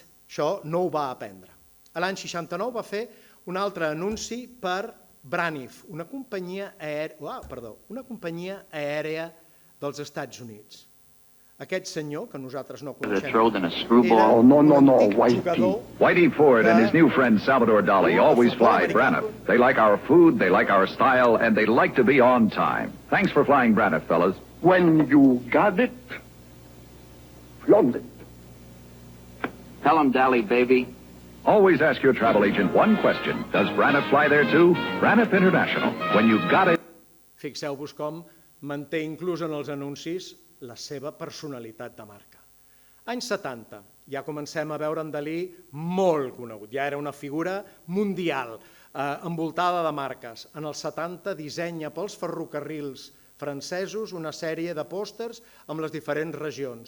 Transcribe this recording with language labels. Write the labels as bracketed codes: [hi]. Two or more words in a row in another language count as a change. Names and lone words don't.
[ca] Això no ho va aprendre. L'any 69 va fer un altre anunci per Braniff, una companyia aèria dels Estats Units. Aquest senyor, que nosaltres no coneixem, era un jugador... [en] Whitey Ford and his new friend Salvador Dali always fly Braniff. They like our food, they like our style, and they like to be on time. Thanks for flying Braniff, fellas. When you got it, flaunt it. Tell him, Dali, baby. Always ask your travel agent one question. Does Braniff fly there too? Braniff International. When you've got it... [ca] Fixeu-vos com manté inclús en els anuncis la seva personalitat de marca. Anys 70, ja comencem a veure en Dalí molt conegut, ja era una figura mundial, envoltada de marques. En els 70 dissenya pels ferrocarrils francesos una sèrie de pòsters amb les diferents regions.